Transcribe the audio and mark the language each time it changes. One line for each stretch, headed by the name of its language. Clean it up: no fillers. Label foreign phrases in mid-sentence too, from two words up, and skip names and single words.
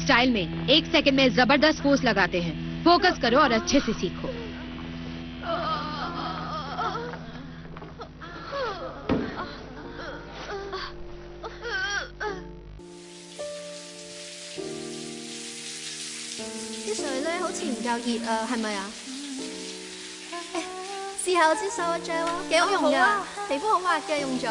Hindi: स्टाइल में 1 सेकंड में जबरदस्त फोर्स लगाते हैं। फोकस करो और अच्छे से सीखो।
Cantonese: 啲水咧好似唔夠熱啊，係咪啊？試下我支手嗰張咯，幾好用㗎，皮膚好滑嘅，用咗。